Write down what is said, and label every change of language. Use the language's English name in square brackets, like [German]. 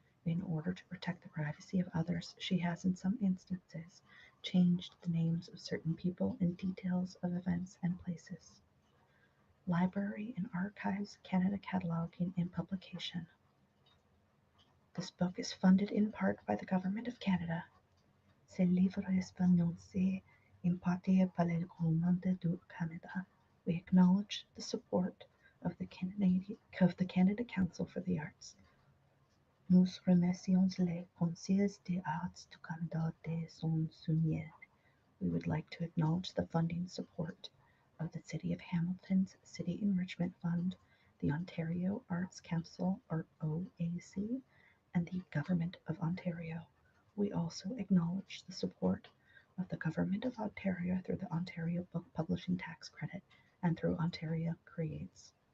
[English] In order to protect the privacy of others, she has, in some instances, changed the names of certain people and details of events and places. Library and Archives Canada cataloging and publication. This book is funded in part by the Government of Canada. [French] Ce livre est financé en partie par le gouvernement du Canada. [English] We acknowledge the support of the Canada Council for the Arts. [French] Nous remercions le Conseil des Arts du Canada de son soutien. [English] We would like to acknowledge the funding support of the City of Hamilton's City Enrichment Fund, the Ontario Arts Council, or OAC, and the Government of Ontario. We also acknowledge the support of the Government of Ontario through the Ontario Book Publishing Tax Credit and through Ontario Creates.